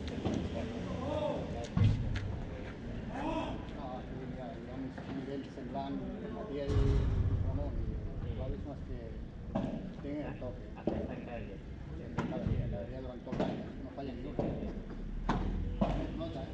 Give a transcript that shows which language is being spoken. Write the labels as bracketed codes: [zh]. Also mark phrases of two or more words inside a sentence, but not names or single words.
[ca] Hi ha un nivell semblant, Matías i Ramon, i Clavis [es] más que tienen el toque. [ca] Aquesta gràcia. [es] Cada día durante todo el año, no falla ni uno. Nota,